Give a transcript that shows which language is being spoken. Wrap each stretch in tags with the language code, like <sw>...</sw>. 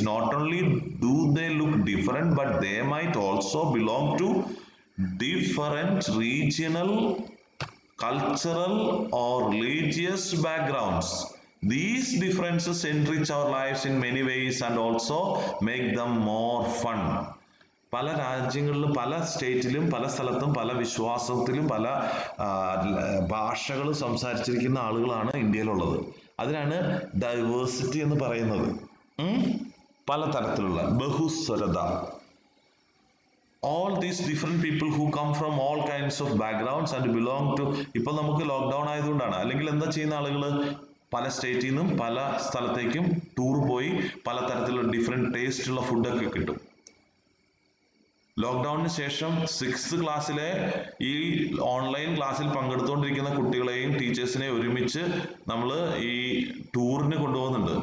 <en>Not only do they look different, but they might also belong to different regional, cultural or religious backgrounds. These differences enrich our lives in many ways and also make them more fun.</en> <ml>പല രാജ്യങ്ങളിലും പല സ്റ്റേറ്റിലും പല സ്ഥലത്തും പല വിശ്വാസത്തിലും പല ഭാഷകളും സംസാരിച്ചിരിക്കുന്ന ആളുകളാണ് ഇന്ത്യയിലുള്ളത്. അതിനാണ് ഡൈവേഴ്സിറ്റി എന്ന് പറയുന്നത്. പല തരത്തിലുള്ള ബഹുസ്വരത.</ml> <en>All these different people who come from all kinds of backgrounds and belong to,</en> <ml>ഇപ്പൊ നമുക്ക് ലോക്ക്ഡൌൺ ആയതുകൊണ്ടാണ്. അല്ലെങ്കിൽ എന്താ ചെയ്യുന്ന ആളുകള് പല സ്റ്റേറ്റിൽ നിന്നും പല സ്ഥലത്തേക്കും ടൂർ പോയി പല തരത്തിലുള്ള ഡിഫറെന്റ് ടേസ്റ്റ് ഉള്ള ഫുഡൊക്കെ കിട്ടും. ലോക്ക്ഡൌണിന് ശേഷം 6th ക്ലാസ്സിലെ ഈ ഓൺലൈൻ ക്ലാസ്സിൽ പങ്കെടുത്തുകൊണ്ടിരിക്കുന്ന കുട്ടികളെയും ടീച്ചേഴ്സിനെയും ഒരുമിച്ച് നമ്മൾ ഈ ടൂറിന് കൊണ്ടുപോകുന്നുണ്ട്.</ml>